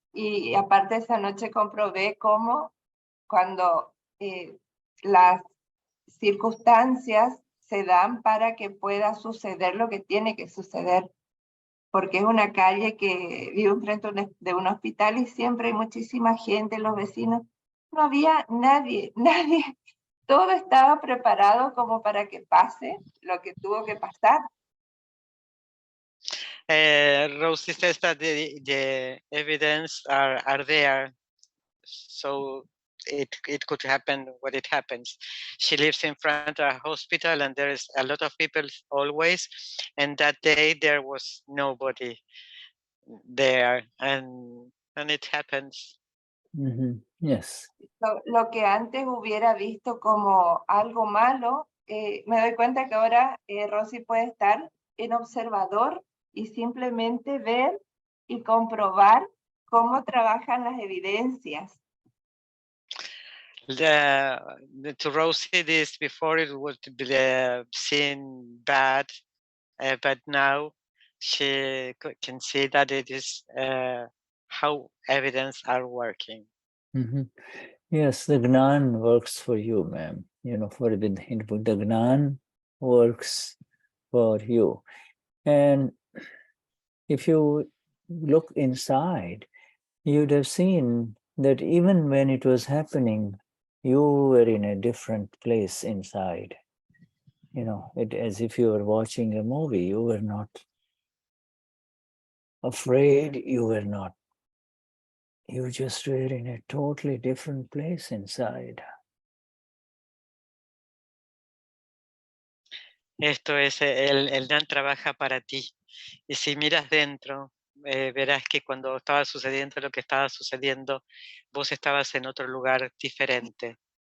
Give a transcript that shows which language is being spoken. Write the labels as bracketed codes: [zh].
[es] Y aparte esa noche comprobé cómo cuando las circunstancias se dan para que pueda suceder lo que tiene que suceder. Porque es una calle que vivo enfrente de un hospital y siempre hay muchísima gente, los vecinos. No había nadie. Todo estaba preparado como para que pase lo que tuvo que pasar. [en] Rosie says that the evidence are there. So it could happen when it happens. She lives in front of a hospital and there is a lot of people always, and that day there was nobody there, and it happens. Yes. [es] Lo que antes hubiera visto como algo malo, me doy cuenta que ahora Rosy puede estar en observador y simplemente ver y comprobar cómo trabajan las evidencias. [en] To Rosie, this before it would be seen bad, but now she can see that it is how evidence are working. Yes, the Gnan works for you, ma'am. You know, for the Gnan works for you. And if you look inside, you'd have seen that even when it was happening, you were in a different place inside. You know, as if you were watching a movie. You were not afraid. You just were in a totally different place inside. [es] Esto es, el Gnan trabaja para ti. Y si miras dentro, verás que cuando estaba sucediendo lo que estaba sucediendo, vos estabas en otro lugar diferente.